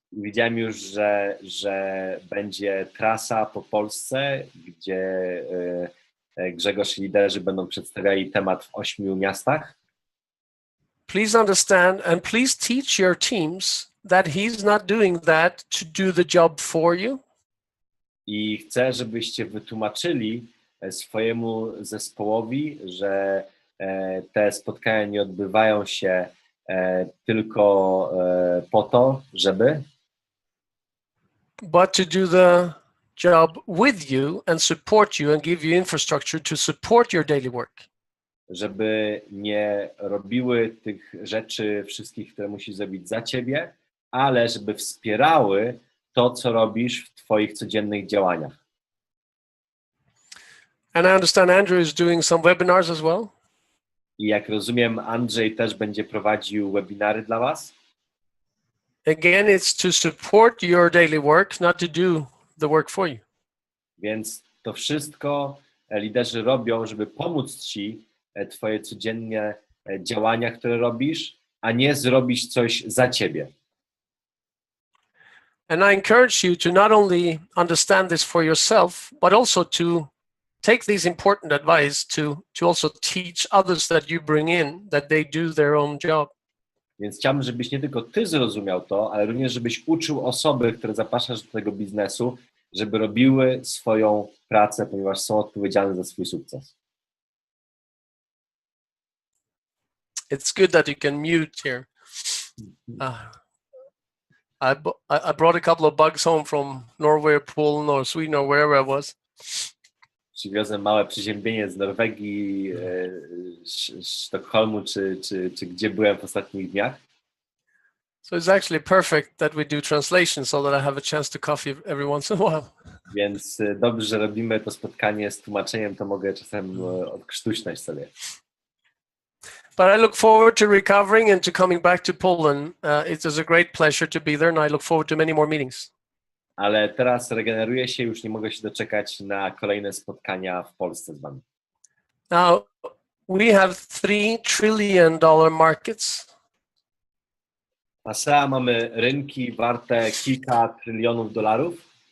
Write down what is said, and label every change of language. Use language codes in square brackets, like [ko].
[pl] widziałem już, że będzie trasa po Polsce, gdzie Grzegorz i liderzy będą przedstawiali temat w 8 miastach. [en] Please understand and please teach your teams that he's not doing that to do the job for you. [pl] I chcę, żebyście wytłumaczyli swojemu zespołowi, że te spotkania nie odbywają się tylko po to, żeby, [en] but to do the job with you and support you and give you infrastructure to support your daily work. [pl] żeby nie robiły tych rzeczy wszystkich, które musisz zrobić za ciebie, ale żeby wspierały to, co robisz w twoich codziennych działaniach. [en] And I understand Andrew is doing some webinars as well. [pl] I jak rozumiem, Andrzej też będzie prowadził webinary dla was. [en] Again, it's to support your daily work, not to do the work for you. [pl] Więc to wszystko liderzy robią, żeby pomóc ci twoje codzienne działania, które robisz, a nie zrobić coś za ciebie. [en] And I encourage you to not only understand this for yourself, but also to take this important advice to also teach others that you bring in, that they do their own job. [pl] Więc chciałbym, żebyś nie tylko ty zrozumiał to, ale również żebyś uczył osoby, które zapraszasz do tego biznesu, żeby robiły swoją pracę, ponieważ są odpowiedzialne za swój sukces. [en] It's good that you can mute here. I brought a couple of bugs home from Norway or Poland or Sweden or wherever I was. [pl] Przywiozłem małe przeziębienie z Norwegii, Sztokholmu, czy gdzie byłem w ostatnich dniach. [en] So it's actually perfect that we do translation so that I have a chance to coffee every once in a while. [pl] Więc dobrze, że robimy to spotkanie z tłumaczeniem, to mogę czasem odkrztuśnąć sobie. [en] But I look forward to recovering and to coming back to Poland. It is a great pleasure to be there and I look forward to many more meetings. [pl] Ale teraz regeneruję się, już nie mogę się doczekać na kolejne spotkania w Polsce z wami. [en] Now, we have $3 trillion markets. [pl] Na SEA mamy rynki warte kilka trylionów dolarów.